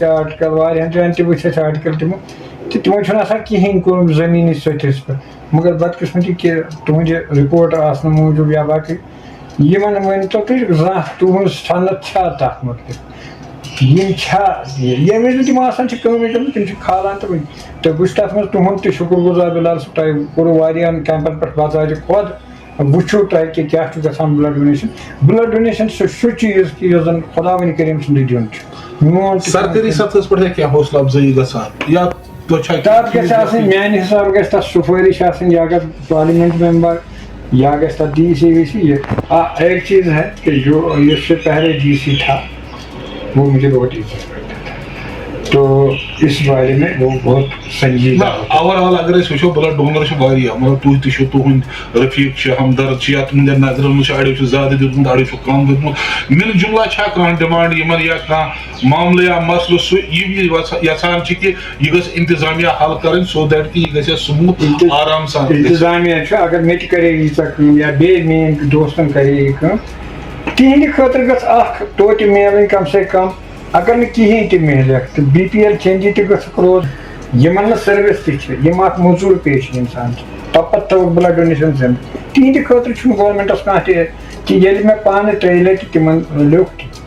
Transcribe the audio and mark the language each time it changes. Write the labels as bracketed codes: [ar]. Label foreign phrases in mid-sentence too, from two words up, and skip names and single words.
[ks] آرٹِکل واریاہن جاین تہِ وٕچھ اَسہِ آرٹِکل تِمو تہٕ تِمو چھُنہٕ آسان کِہیٖنۍ کوٚرمُت زٔمیٖنی سطحس پٮ۪ٹھ مگر بدقٕسمتی کہِ تُہنٛدِ رِپورٹ آسنہٕ موٗجوٗب یا باقٕے یِمن ؤنۍتو تُہۍ زانٛہہ تُہنٛز صنعت چھا تتھ مُتعلق یِم چھا ییٚمہِ وِزِ نہٕ تِم آسان چھِ کٲمٕے کٔرمٕژ تِم چھِ کھالان تہٕ وٕنہِ تہٕ بہٕ چھُس تتھ منٛز تُہُنٛد تہِ شُکر گُزار بِلال صٲب تۄہہِ کوٚروٕ واریاہن کیمپن پٮ۪ٹھ بَژارِ خۄد وٕچھِو تۄہہِ کہِ کیاہ چھُ گژھان [en] blood donation blood donation [ks] چھُ سُہ چیٖز کہِ یُس زن خۄدا ونہِ کریٖم سُنٛدُے دیُن چھُ میون سرکٲری سطحس پٮ۪ٹھ کیٚنٛہہ حوصلہٕ افزٲیی گژھان یا تتھ گژھِ آسٕنۍ میانہِ حسابہٕ گژھِ تتھ سُفٲرِش آسٕنۍ یا گژھِ پارلِمنٹ ممبر یا گژھِ تتھ ڈی سی وی سی [ur] ایک چیز ہے کہ جو اس سے پہلے ڈی سی تھا وہ مجھے بہت عزت کرتا تھا تو اس بارے میں وہ بہت سنجیدہ [en] over all [ks] اگر أسۍ وٕچھو [en] blood donor [ks] چھِ واریاہ مطلب تُہۍ تہِ چھِو تُہُنٛد رفیٖق چھِ ہمدرد چھِ یا تُہنٛدٮ۪ن نظرن منٛز چھُ اڑیو چھُ زیادٕ دیُتمُت اڑیو چھُ کم دیُتمُت مِل جُملہ چھا کانٛہہ ڈِمانڈ یِمن یا کانٛہہ معاملہٕ یا مسلہٕ سُہ یہِ یژھان چھِ کہِ یہِ گٔژھ انتظامیہ حل کرٕنۍ سو دیٹ کہِ یہِ گژھِ سموٗتھ آرام سان انتظامیہ چھُ اگر مےٚ تہِ کرے ییٖژاہ کٲم یا بیٚیہِ میٲنۍ دوستن کرے یہِ کٲم تِہنٛدِ خٲطرٕ گٔژھ اکھ توتہِ میلٕنۍ کم سے کم اگر نہٕ کِہیٖنۍ تہِ میلیکھ تہٕ بی پی ایل چینجی تہِ گٔژھکھ روز یِمن نہٕ سٔروِس تہِ چھِ یِم اکھ موٚزوٗر پیش انسان چھِ تۄپتہٕ تھٲوٕکھ [en] blood donation [ks] زِنٛدٕ تِہنٛدِ خٲطرٕ چھُنہٕ گورمینٹس کانٛہہ تہِ کہِ ییٚلہِ مےٚ پانہٕ 3 لٹہِ تِمن لیوٚکھ